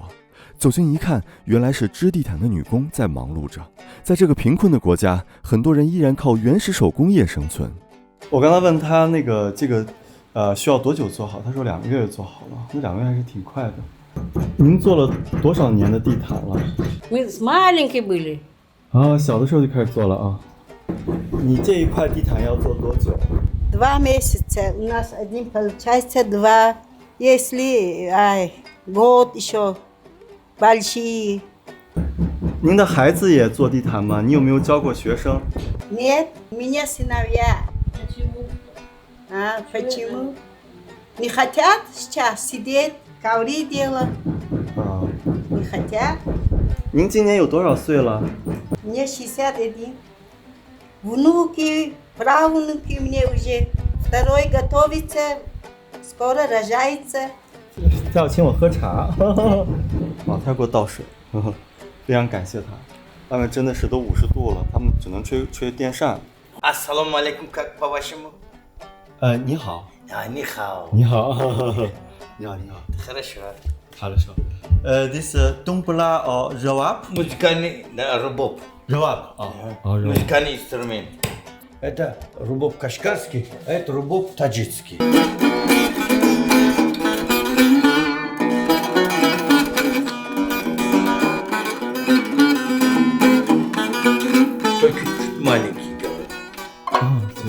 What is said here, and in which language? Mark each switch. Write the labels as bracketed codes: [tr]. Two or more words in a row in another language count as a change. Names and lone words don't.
[zh] 走近一看，原来是织地毯的女工在忙碌着。在这个贫困的国家，很多人依然靠原始手工业生存。我刚才问他这个需要多久做好，他说2个月做好了，那2个月还是挺快的。您做了多少年的地毯了？ [ru] Мы маленькие были. [zh] 小的时候就开始做了啊。你这一块地毯要做多久？ [ru] 2 месяца. У нас один получается 2. Если год еще большие. [zh] 您的孩子也做地毯吗？你有没有教过学生？ [ru] Нет, у меня сыновья. Почему? Не хотят сейчас сидеть, коври делать. Не хотят. [zh] 您今年有多少岁了？ [ru] Мне 61. Внуки, правнуки мне уже. Второй готовится, скоро рожается. [zh] 他要请我喝茶。他要给我倒水，非常感谢他。外面真的是都50度了，他们只能吹电扇。 [ar] السلام عليكم, [ru] как по-вашему? [zh] 你好。你好。你好。你好。 [ru] Хорошо. Хорошо. This думбла or равап? Музыкальный, да, рубоб. Равап. Музыкальный инструмент. Это рубоб кашгарский, а это рубоб таджикский. Только маленький говорит.